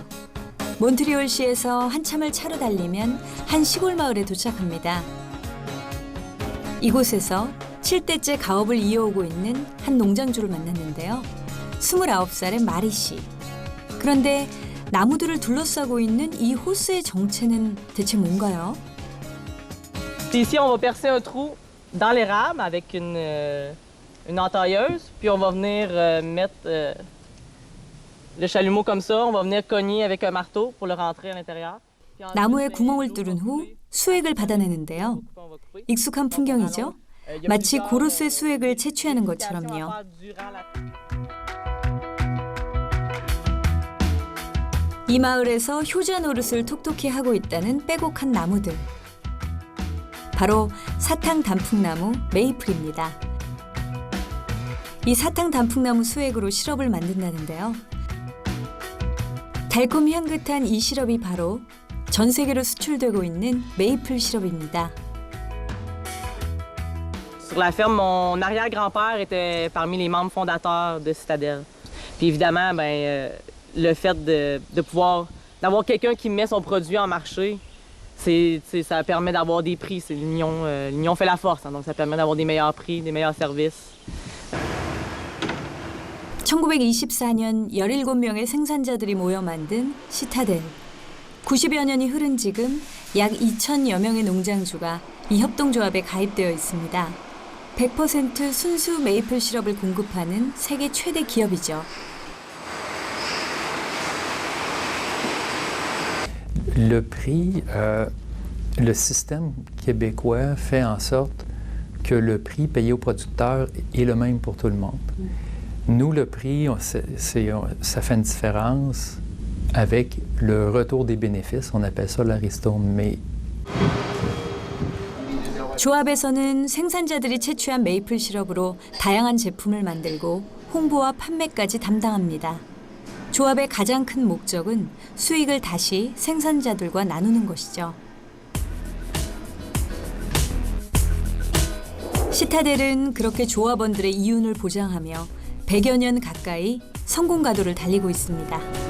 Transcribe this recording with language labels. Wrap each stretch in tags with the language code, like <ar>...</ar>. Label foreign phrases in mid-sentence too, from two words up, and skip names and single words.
<ko>몬트리올시에서 한참을 차로 달리면 한 시골 마을에 도착합니다. 이곳에서 7대째 가업을 이어오고 있는 한 농장주를 만났는데요. 29살의 마리 씨. 그런데 나무들을 둘러싸고 있는 이 호스의 정체는 대체 뭔가요?</ko> <fr>Ici, on va percer un trou dans l'érable avec une entailleuse, puis on va venir mettre le chalumeau comme ça. On va venir cogner avec un marteau pour le rentrer à l'intérieur.</fr> <ko>나무에 구멍을 뚫은 후 수액을 받아내는데요. 익숙한 풍경이죠? 마치 고로스의 수액을 채취하는 것처럼요. 이 마을에서 효자 노릇을 톡톡히 하고 있다는 빼곡한 나무들. 바로 사탕 단풍나무 메이플입니다. 이 사탕 단풍나무 수액으로 시럽을 만든다는데요. 달콤 향긋한 이 시럽이 바로 전 세계로 수출되고 있는 메이플 시럽입니다.</ko> <fr>Sur la ferme, mon arrière-grand-père était parmi les membres fondateurs de Citadel. Puis évidemment, le fait d'avoir quelqu'un qui met son produit en marché, ça permet d'avoir des prix. L'union fait la force, donc ça permet d'avoir des meilleurs prix, des meilleurs services.</fr> <ko>1924년 17명의 생산자들이 모여 만든 시타델. 90여 년이 흐른 지금 약 2,000여 명의 농장주가 이 협동조합에 가입되어 있습니다. 100% 순수 메이플 시럽을 공급하는 세계 최대 기업이죠.</ko> <fr>Le prix, le système québécois fait en sorte que le prix payé aux producteurs est le même pour tout le monde. Nous, le prix, ça fait une différence avec le retour des bénéfices. On appelle ça la ristourne. Mais</fr> <ko>조합에서는 생산자들이 채취한 메이플 시럽으로 다양한 제품을 만들고 홍보와 판매까지 담당합니다. 조합의 가장 큰 목적은 수익을 다시 생산자들과 나누는 것이죠. 시타델은 그렇게 조합원들의 이윤을 보장하며 100여 년 가까이 성공 가도를 달리고 있습니다.</ko>